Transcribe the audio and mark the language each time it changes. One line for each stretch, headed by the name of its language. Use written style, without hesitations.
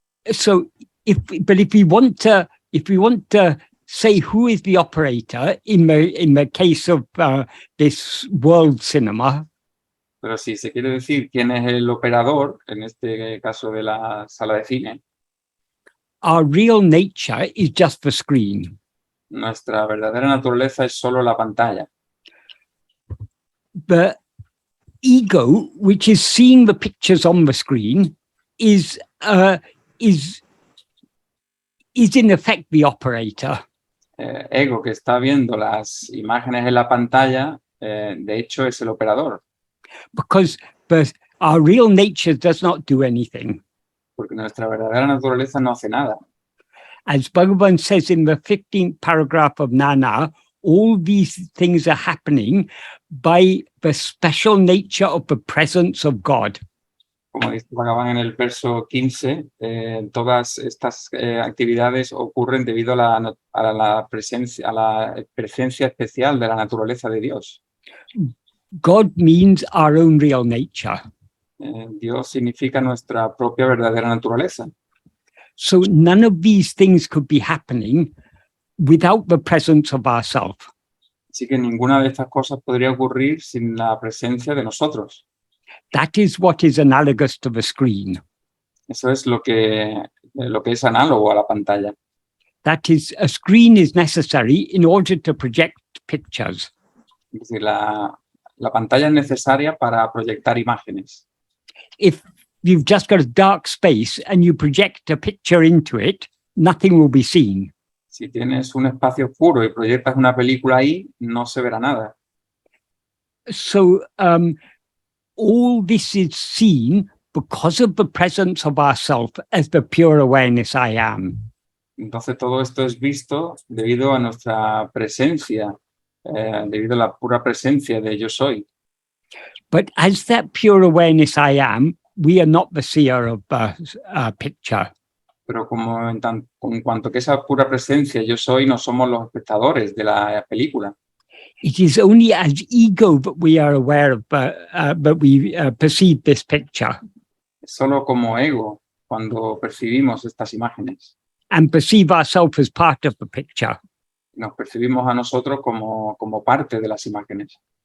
English: So, if we want to say who is the operator in the case of this world cinema,
Spanish: pero si se quiere decir quién es el operador, en este caso de la sala de cine,
English: our real nature is just the screen.
Spanish: Nuestra verdadera naturaleza es solo la pantalla.
English: The ego, which is seeing the pictures on the screen, is in effect the operator.
Spanish: Ego, que está viendo las imágenes en la pantalla, de hecho es el operador.
English: Because our real nature does not do anything.
Spanish: Porque nuestra verdadera naturaleza no hace nada.
English: As Bhagavan says in the 15th paragraph of Nana, all these things are happening by the special nature of the presence of God.
Spanish: Como dice Bhagavan en el verso 15, todas estas actividades ocurren debido a la presencia especial de la naturaleza de Dios.
English: God means our own real nature.
Spanish: Dios significa nuestra propia verdadera naturaleza.
English: So none of these things could be happening without the presence of ourself.
Spanish: Así que ninguna de estas cosas podría ocurrir sin la presencia de nosotros.
English: That is what is analogous to the screen.
Spanish: Eso es lo que es análogo a la pantalla.
English: That is, a screen is necessary in order to project pictures.
Spanish: Es decir, la pantalla es necesaria para proyectar imágenes.
English: If you've just got a dark space and you project a picture into it, nothing will be seen.
Spanish: Si tienes un espacio oscuro y proyectas una película ahí, no se verá nada.
English: So all this is seen because of the presence of ourself as the pure awareness I am.
Spanish: Entonces todo esto es visto debido a nuestra presencia, debido a la pura presencia de yo soy.
English: But as that pure awareness I am, we are not the seer of the picture.
Spanish: Pero como en cuanto que esa pura presencia yo soy, no somos los espectadores de la película.
English: It is only as ego that we are aware of, that we perceive this picture
Spanish: Es solo como ego cuando percibimos estas imágenes.
English: and perceive ourselves as part of the picture.
Spanish: Nos percibimos a nosotros como parte de las imágenes.